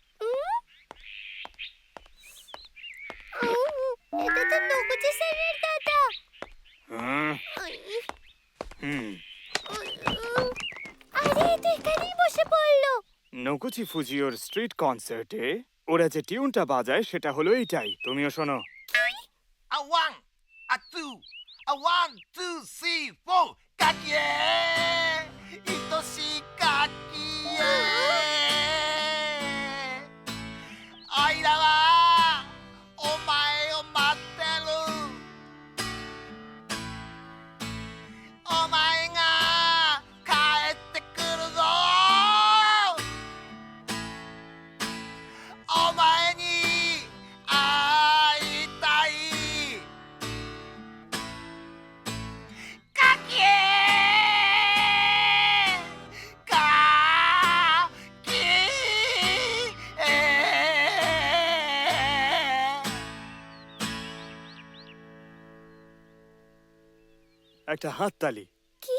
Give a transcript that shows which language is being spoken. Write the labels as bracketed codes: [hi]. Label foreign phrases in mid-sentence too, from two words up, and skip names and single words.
[bn] এটা তো নকুচি স্যারের দাদা। আরে এটা এখানেই বসে পড়লো। নকুচি ফুজিওর স্ট্রিট কনসার্টে ওরা যে টিউনটা বাজায় সেটা হলো এইটাই। তুমিও শোনো। [en] A one, a two, a 1, 2, 3, 4. [ja] Kakie! 愛しい 柿! アイラは お前を 待ってる. お前が 帰って くる ぞ. お前に 会いたい. Kakie! [bn] একটা হাততালি। কি?